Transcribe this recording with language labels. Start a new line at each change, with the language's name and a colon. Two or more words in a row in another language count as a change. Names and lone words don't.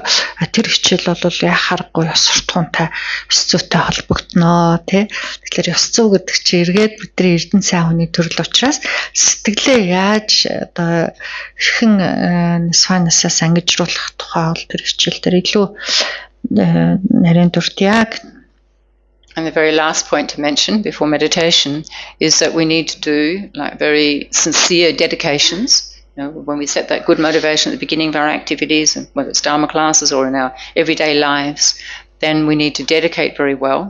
Mongolian: Тэр хичээл бол яхааргүй ёс суртахуунтай, ёс зүйтэй холбогдно тий. Тэгэхээр ёс зүй гэдэг чинь эргээд бидний эрдэнэ сайн хүний төрөл учраас сэтгэлээ яаж одоо хэрхэн Нисванисаас ангижруулах тухай бол тэр хичээл дээр илүү нарийн дурдъя.
English: And the very last point to mention before meditation is that we need to do like very sincere dedications. You know, when we set that good motivation at the beginning of our activities, and whether it's Dharma classes or in our everyday lives, then we need to dedicate very well.